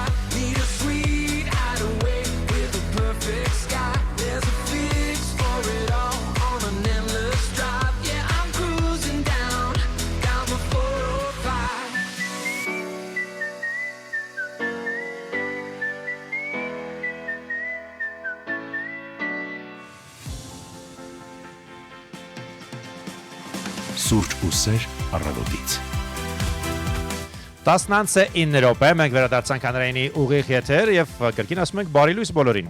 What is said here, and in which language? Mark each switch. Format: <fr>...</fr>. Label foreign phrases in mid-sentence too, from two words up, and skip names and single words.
<en>Need a sweet hideaway with a perfect sky. There's a fix for it all on an endless drive. Yeah, I'm cruising down the 405.</en> <hy>Սուրճ ու սեր առավոտից։ 19 րոպե մենք վերադարձանք հանրայինի ուղիղ եթեր եւ կրկին ասում ենք բարի լույս բոլորին։</hy>